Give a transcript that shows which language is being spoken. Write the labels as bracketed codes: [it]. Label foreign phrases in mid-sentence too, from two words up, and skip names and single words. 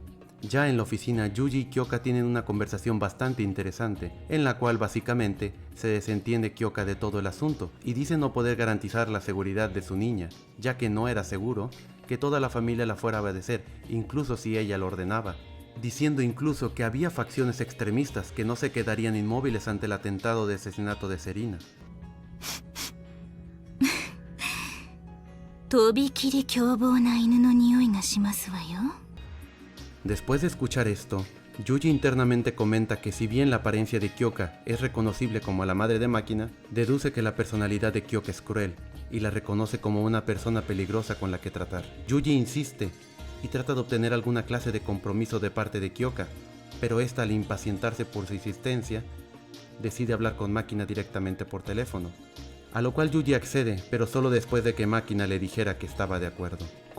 [es] Ya en la oficina, Yuji y Kyoka tienen una conversación bastante interesante, en la cual básicamente se desentiende Kyoka de todo el asunto y dice no poder garantizar la seguridad de su niña, ya que no era seguro que toda la familia la fuera a obedecer, incluso si ella lo ordenaba, diciendo incluso que había facciones extremistas que no se quedarían inmóviles ante el atentado de asesinato de Serena. [ja] とびきり凶暴な犬の匂いがしますわよ。 [es] Después de escuchar esto, Yuji internamente comenta que si bien la apariencia de Kyoka es reconocible como la madre de Máquina, deduce que la personalidad de Kyoka es cruel y la reconoce como una persona peligrosa con la que tratar. Yuji insiste y trata de obtener alguna clase de compromiso de parte de Kyoka, pero esta, al impacientarse por su insistencia, decide hablar con Máquina directamente por teléfono, a lo cual Yuji accede, pero solo después de que Máquina le dijera que estaba de acuerdo.